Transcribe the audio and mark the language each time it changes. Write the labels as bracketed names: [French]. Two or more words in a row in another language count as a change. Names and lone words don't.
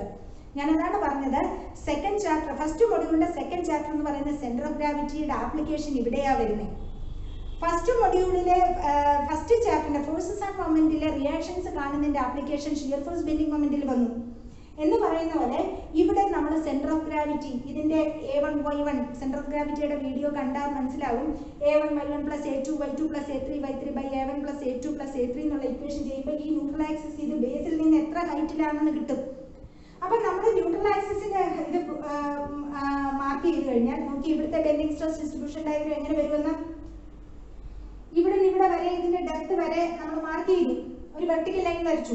[Malayalam] ഞാൻ അതാണ് പറഞ്ഞത്, [English] second chapter, [Malayalam] ഫസ്റ്റ് മൊഡ്യൂളിന്റെ [English] second chapter [Malayalam] എന്ന് പറയുന്ന [English] centre of gravity application [Malayalam] ഇവിടെയാ വരുന്നത്. ഫസ്റ്റ് മൊഡ്യൂളിലെ ഫസ്റ്റ് ചാപ്റ്ററിന്റെ [English] forces and moment [Malayalam] റിയാക്ഷൻസ് കാണുന്നതിന്റെ ആപ്ലിക്കേഷൻ [English] shear force bending moment [Malayalam] വന്നു എന്ന് പറയുന്ന പോലെ ഇവിടെ നമ്മൾ [English] centre of gravity, [Malayalam] ഇതിന്റെ A1Y1 [English] centre of gravity [Malayalam] വീഡിയോ കണ്ടാൽ മനസ്സിലാവും. A1Y1 + A2Y2 + A3Y3/A1 + A2 + A3 എന്നുള്ള ഇക്വേഷൻ ചെയ്യുമ്പോൾ ഈ [English] neutral axis [Malayalam] ഇത് ബേസിൽ നിന്ന് എത്ര ഹൈറ്റിലാണെന്ന് കിട്ടും. അപ്പൊ നമ്മൾ [English] neutral axis [Malayalam] ഇത് മാർക്ക് ചെയ്ത് കഴിഞ്ഞാൽ നോക്കി ഇവിടുത്തെ [English] bending stress distribution diagram [Malayalam] എങ്ങനെ വരുമെന്ന്, ഇവിടെ നിന്ന് ഇവിടെ വരെ ഇതിന്റെ ഡെപ്ത് വരെ നമ്മൾ മാർക്ക് ചെയ്തു, ഒരു [English] vertical line [Malayalam] വരച്ചു.